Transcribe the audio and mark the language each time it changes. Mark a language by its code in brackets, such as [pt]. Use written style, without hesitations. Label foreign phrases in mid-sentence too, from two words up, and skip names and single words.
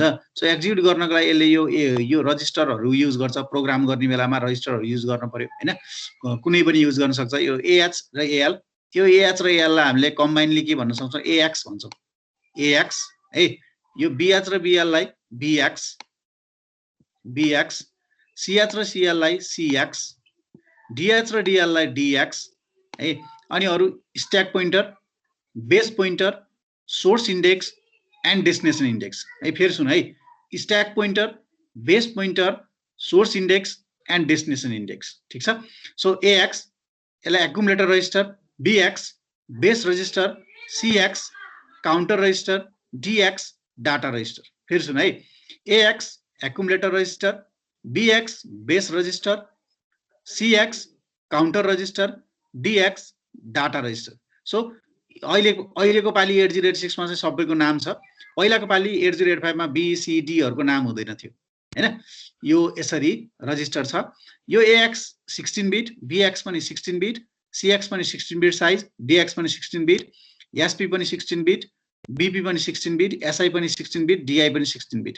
[ne] सो एक्जिक्युट गर्नको लागि यसले यो रजिस्टरहरु युज गर्छ, प्रोग्राम गर्ने बेलामा रजिस्टरहरु युज गर्न पर्यो हैन, कुनै पनि युज गर्न सक्छ। यो AH र AL, यो AH र AL लाई हामीले कम्बाइनली के भन्न सक्छौँ, AX भन्छौँ, AX है। यो BH र BL लाई BX, CH र CL लाई CX, DH र DL लाई DX है। अनि अरु [en] stack pointer, base pointer, source index and destination index है। [ne] फेरि सुन है, [en] stack pointer, base pointer, source index and destination index, [ne] ठीक छ। [en] so AX यसलाई accumulator register, BX base register, CX counter register, DX data register. [ne] फेरि सुन है, [en] AX accumulator register, BX base register, CX counter register, DX data register. [ne] सो अहिलेको पाली 8086 मा चाहिँ सबैको नाम छ, पहिलाको पाली 8085 मा BCD हरुको नाम हुँदैन थियो हैन। यो यसरी रजिस्टर छ। यो AX 16 बिट, BX पनि 16 बिट, CX पनि 16 बिट साइज, DX पनि 16 बिट, SP पनि 16 बिट, BP पनि 16 बिट, SI पनि 16 बिट, DI पनि 16 बिट।